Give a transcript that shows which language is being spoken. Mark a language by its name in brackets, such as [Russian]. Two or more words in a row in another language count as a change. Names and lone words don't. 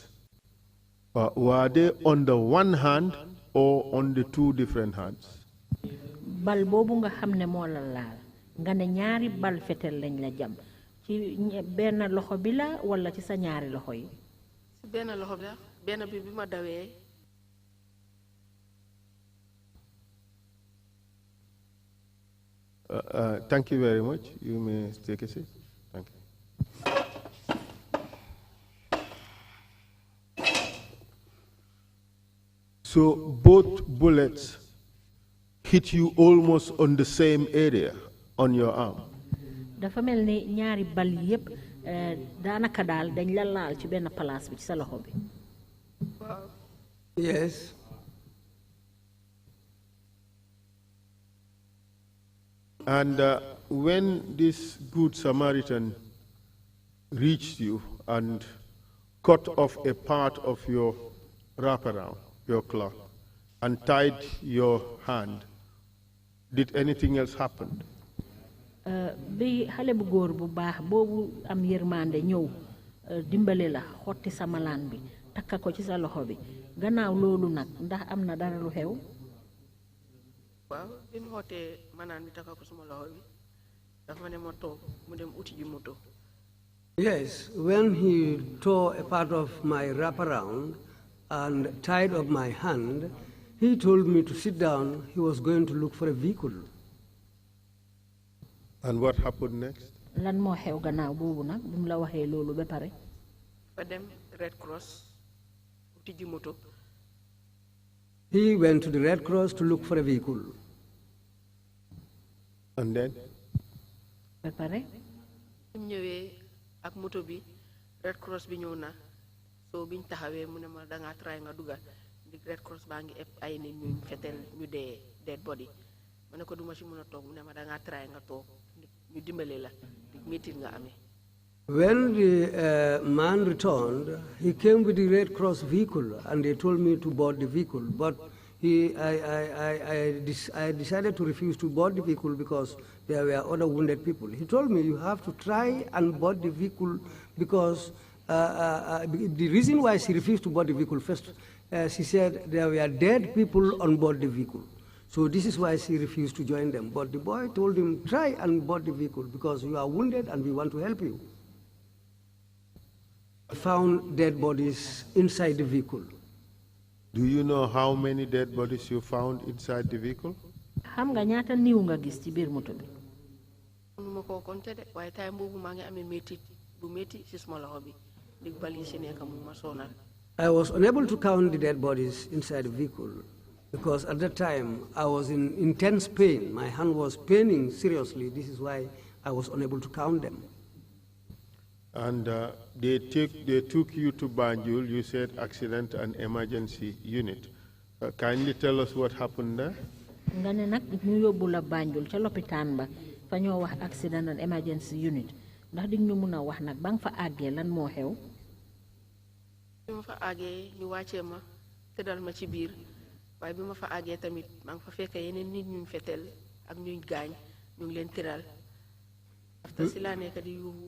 [English] Were they on the one hand or on the 2 different hands? [Wolof] Bal boobu nga xam ne moo la laal nga ne ñaari bal fetel lañ la jam ci benn loxo bi la wala ci sa ñaari loxo yi. ci benn loxo bi la benn bi bi ma dawee. [English] Thank you very much. You may take a seat. Thank you. So both bullets hit you almost on the same area on your arm. [Wolof] dafa mel ni ñaari bal yépp daanaka daal dañ la laal ci benn place bi ci sa loxo bi. [English] Yes. And when this good Samaritan reached you and cut off a part of your wraparound, your cloth, and tied your hand, did anything else happen? [Wolof] bi xale bu góor bu baax boobu am yërmande ñëw dimbale la xotti sa malaan bi takka ko ci sa loxo bi gannaaw loolu nag ndax am na dara lu xew. waaw bi mu xottee malaan bi takka ko suma loxo bi dafa ma ne ma toog mu dem uti ji moto. [English] Yes, when he tore a part of my wraparound and tied up my hand, he told me to sit down. He was going to look for a vehicle. And what happened next? [Wolof] lan moo xew gannaaw boobu nag bi mu la waxee loolu ba pare. fa dem Red Cross uti ji moto. [English] He went to the Red Cross to look for a vehicle. And then? [Wolof] ba pare. bi mu ñëwee ak moto bi Red Cross bi ñëw na soo biñ taxawee mu ne ma dangaa try nga dugal ndig Red Cross baa ngi ëpp ay nit ñu fetel ñu dee [English] dead body [Wolof] ma ne ko duma ci mën a toog mu ne ma dangaa try nga toog ñu dimbale la ndig métit nga amee. [English] When the man returned, he came with the Red Cross vehicle, and they told me to board the vehicle. But I decided to refuse to board the vehicle because there were other wounded people. He told me, you have to try and board the vehicle because the reason why she refused to board the vehicle, first, she said there were dead people on board the vehicle. So this is why she refused to join them. But the boy told him, try and board the vehicle because you are wounded and we want to help you. Found dead bodies inside the vehicle. Do you know how many dead bodies you found inside the vehicle? [Wolof] xam nga ñaata niw nga gis ci biir moto bi. mënuma koo compter de waaye time boobu maa ngi amee métit bu métti ci suma loxo bi ndig bal yi si nekk mu ma sonal. [English] I was unable to count the dead bodies inside the vehicle because at that time I was in intense pain. My hand was paining seriously. This is why I was unable to count them. And they took you to Banjul. You said accident and emergency unit. Kindly tell us what happened there. [Wolof] nga ne nag ñu yóbbu la Banjul ca lopitaan ba fa ñoo wax [English] accident and emergency unit [Wolof] ndax di ñu mun a wax nag ba nga fa àggee lan moo xew. bi ma fa àggee ñu wàccee ma tëddal ma ci biir waaye bi ma fa àggee tamit maa ngi fa fekk yeneen nit ñu fetel ak ñuy gaañ ñu ngi leen tëral after si laa nekk di yuuxu.